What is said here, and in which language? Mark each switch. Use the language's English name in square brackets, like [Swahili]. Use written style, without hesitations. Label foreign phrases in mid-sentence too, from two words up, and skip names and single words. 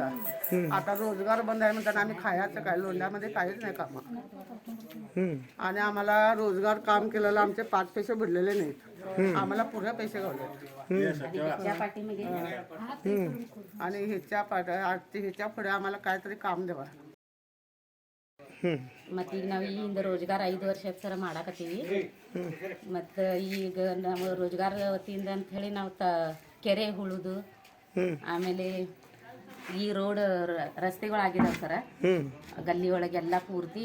[Marathi] आता रोजगार बंद आहे म्हणताना आम्ही खायचं काय, लोंढ्यामध्ये काहीच नाही काम. आणि आम्हाला रोजगार काम केलेलं आमचे 5 पैसे बुडलेले नाहीत. आम्हाला पुरे पैसे गावले ह्याच्या पाठीमागे आणि ह्याच्या पुढे आम्हाला काहीतरी काम द्यावा. [Kannada] ಮತ್ತು ಈಗ ನಾವು ಹಿಂದೆ ರೋಜ್ಗಾರ್ 5 ವರ್ಷ ಸರ ಮಾಡಾಕತ್ತೀವಿ. ಮತ್ತು ಈಗ ನಾವು ರೋಜ್ಗಾರ್ ವತಿಯಿಂದ ಅಂಥೇಳಿ ನಾವು ಕೆರೆ ಉಳುದು, ಆಮೇಲೆ ಈ ರೋಡ್ ರಸ್ತೆಗಳಾಗಿದಾವೆ ಸರ ಗಲ್ಲಿ ಒಳಗೆಲ್ಲ ಪೂರ್ತಿ.